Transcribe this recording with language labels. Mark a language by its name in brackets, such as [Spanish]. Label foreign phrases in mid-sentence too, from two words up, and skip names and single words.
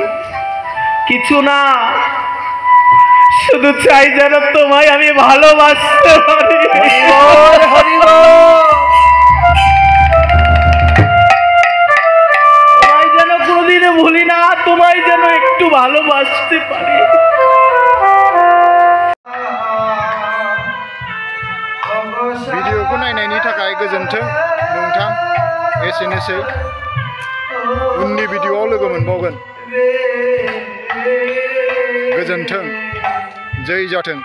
[Bangla] কিছু না, শুধু চাই যেন তোমায় আমি ভালোবাসতে পারি। তোমায় যেন কোনোদিনও ভুলি না, তোমায় যেন একটু ভালোবাসতে পারি। [Bodo] भिडिअखौ नायनायनि थाखाय गोजोन्थों नोंथां। एसेनोसै, उननि भिडिअआव लोगो मोनबावगोन। गोजोन्थों। जय जाथों।